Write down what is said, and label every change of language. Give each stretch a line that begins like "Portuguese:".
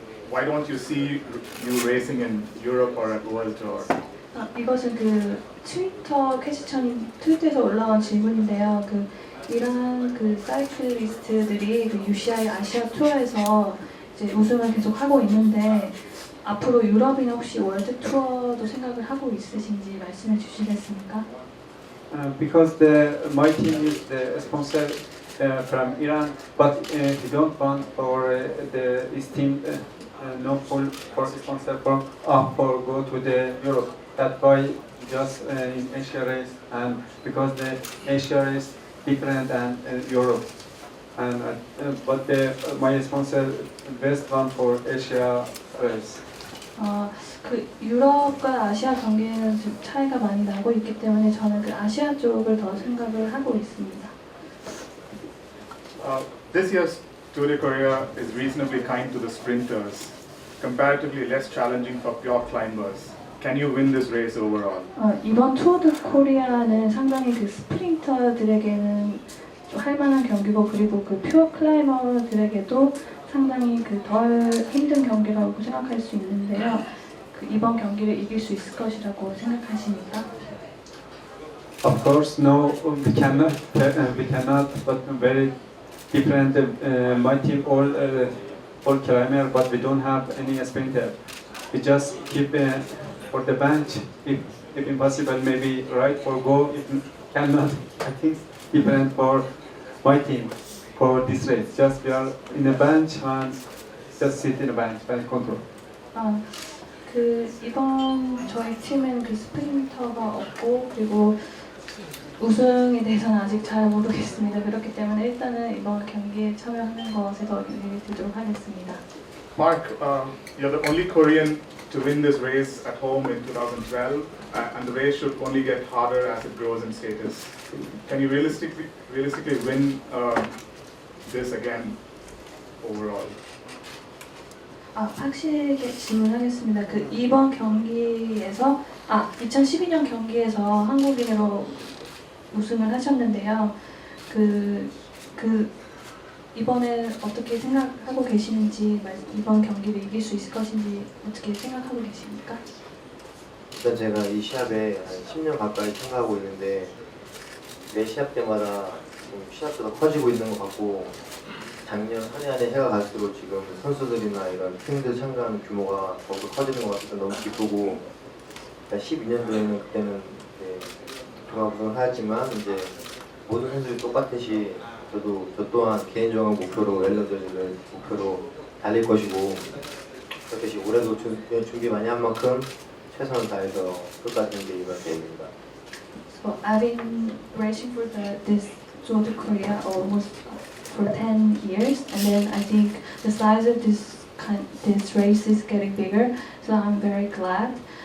English: Why don't you see you racing in Europe or at World Tour?
Korean: 이것은 그 트위터 퀘스천인 트위터에서 올라온 질문인데요. 그 이런 그 사이클리스트들이 그 UCI 아시아 투어에서 이제 우승을 계속 하고 있는데 앞으로 유럽이나 혹시 월드 투어도 생각을 하고 있으신지 말씀해 주시겠습니까?
English: Because my team is the sponsor from Iran, but we don't want for this team no full for sponsor for go to the Europe. That's why just in Asia race, and because the Asia race different than Europe, and but my sponsor best one for Asia race.
Korean: 그 유럽과 아시아 경기에는 좀 차이가 많이 나고 있기 때문에 저는 그 아시아 쪽을 더 생각을 하고 있습니다.
English: This year's Tour de Korea is reasonably kind to the sprinters, comparatively less challenging for pure climbers. Can you win this race overall?
Korean: 이번 투어드 코리아는 상당히 그 스프린터들에게는 좀 할만한 경기고 그리고 그 퓨어 클라이머들에게도 상당히 그 덜 힘든 경기라고 생각할 수 있는데요. 그 이번 경기를 이길 수 있을 것이라고 생각하십니까?
English: Of course, no, we cannot, but very different. My team all climber, but we don't have any sprinter. We just keep for the bench. If impossible, maybe right for go. If cannot, I think different for my team for this race. Just we are in the bench and just sit in the bench and control.
Korean: 그 이번 저희 팀은 그 스프린터가 없고 그리고 우승에 대해서는 아직 잘 모르겠습니다. 그렇기 때문에 일단은 이번 경기에 참여하는 것에 더 의미를 두도록 하겠습니다.
English: Mark, you're the only Korean to win this race at home in 2012, and the race should only get harder as it grows in status. Can you realistically win this again overall?
Korean: 확실하게 질문하겠습니다. 그 이번 경기에서 2012년 경기에서 한국인으로 우승을 하셨는데요. 그 이번에 어떻게 생각하고 계시는지 이번 경기를 이길 수 있을 것인지 어떻게 생각하고 계십니까? 일단 제가 이 시합에 한 10년 가까이 참가하고 있는데 매 시합 때마다 좀 시합보다 커지고 있는 것 같고 작년 한 해 한 해 해가 갈수록 지금 선수들이나 이런 팀들 참가하는 규모가 더욱더 커지는 것 같아서 너무 기쁘고 12년도에는 그때는 종합 우승을 하였지만 이제 모든 선수들이 똑같듯이 저 또한 개인적인 목표로 웰러들을 목표로 달릴 것이고 그렇듯이 올해도 준비 많이 한 만큼 최선을 다해서 끝까지 이제 이번 대회입니다.
English: So I've been racing for this Tour de Korea almost for 10 years, and then I think the size of this race is getting bigger, so I'm very glad.